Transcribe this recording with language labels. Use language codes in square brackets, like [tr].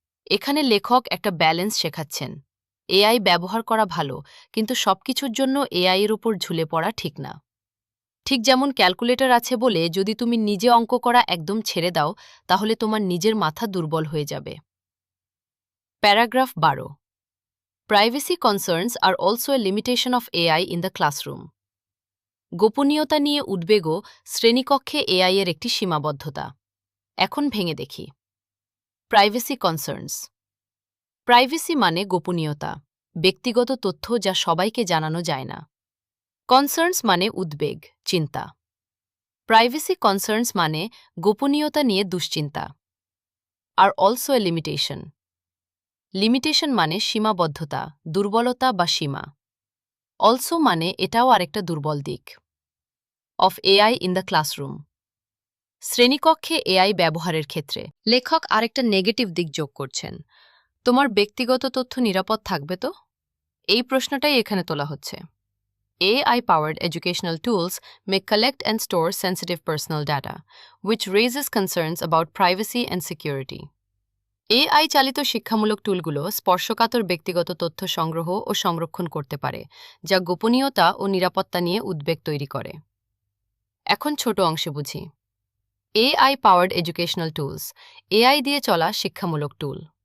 [bn] এখানে লেখক একটা ব্যালেন্স শেখাচ্ছেন। AI ব্যবহার করা ভালো, কিন্তু সবকিছুর জন্য AI এর উপর ঝুলে পড়া ঠিক না। ঠিক যেমন ক্যালকুলেটর আছে বলে যদি তুমি নিজে অঙ্ক করা একদম ছেড়ে দাও, তাহলে তোমার নিজের মাথা দুর্বল হয়ে যাবে। Paragraph 12। [en] Privacy concerns are also a limitation of AI in the classroom. [bn] গোপনীয়তা নিয়ে উদ্বেগও শ্রেণীকক্ষে AI এর একটি সীমাবদ্ধতা। এখন ভেঙে দেখি। Privacy concerns. প্রাইভেসি মানে গোপনীয়তা, ব্যক্তিগত তথ্য যা সবাইকে জানানো যায় না। কনসার্নস মানে উদ্বেগ, চিন্তা। প্রাইভেসি কনসার্নস মানে গোপনীয়তা নিয়ে দুশ্চিন্তা। Are [en] Also a limitation. [bn] Limitation মানে সীমাবদ্ধতা, দুর্বলতা বা সীমা। অলসো মানে এটাও আরেকটা দুর্বল দিক। [en] Of AI in the classroom. [bn] শ্রেণীকক্ষে AI ব্যবহারের ক্ষেত্রে লেখক আরেকটা নেগেটিভ দিক যোগ করছেন। তোমার ব্যক্তিগত তথ্য নিরাপদ থাকবে তো? এই প্রশ্নটাই এখানে তোলা হচ্ছে। [en] AI-powered educational tools may collect and store sensitive personal data, which raises concerns about privacy and security. [bn] AI চালিত শিক্ষামূলক টুলগুলো স্পর্শকাতর ব্যক্তিগত তথ্য সংগ্রহ ও সংরক্ষণ করতে পারে, যা গোপনীয়তা ও নিরাপত্তা নিয়ে উদ্বেগ তৈরি করে। এখন ছোট অংশে বুঝি। [en] AI-powered educational tools, [bn] AI দিয়ে চলা শিক্ষামূলক টুল।